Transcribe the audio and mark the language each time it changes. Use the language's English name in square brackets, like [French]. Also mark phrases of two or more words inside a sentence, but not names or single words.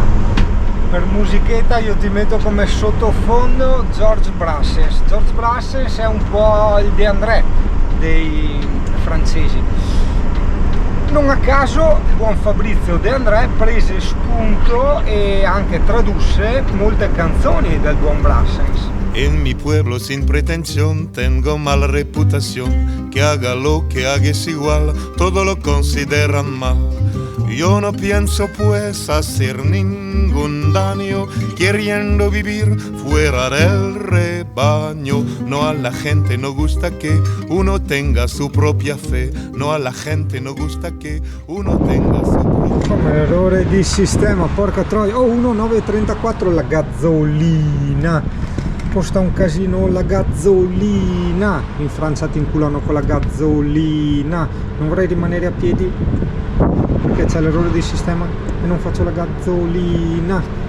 [Italian] Per musichetta io ti metto come sottofondo Georges Brassens. Georges Brassens è un po' il De André dei francesi. Non a caso il buon Fabrizio De André prese spunto e anche tradusse molte canzoni del buon Brassens. [Spanish] En mi pueblo sin pretensión tengo mala reputación, que haga lo que haga es igual, todo lo consideran mal. Yo no pienso pues hacer ningún daño, queriendo vivir fuera del rebaño. No a la gente no gusta que uno tenga su propia fe, no a la gente no gusta que uno tenga su propria [Italian] Come errore di sistema, porca troia. Oh, 1,934 la gasolina. Costa un casino la gasolina. In Francia ti inculano con la gasolina. Non vorrei rimanere a piedi perché c'è l'errore di sistema e non faccio la gasolina.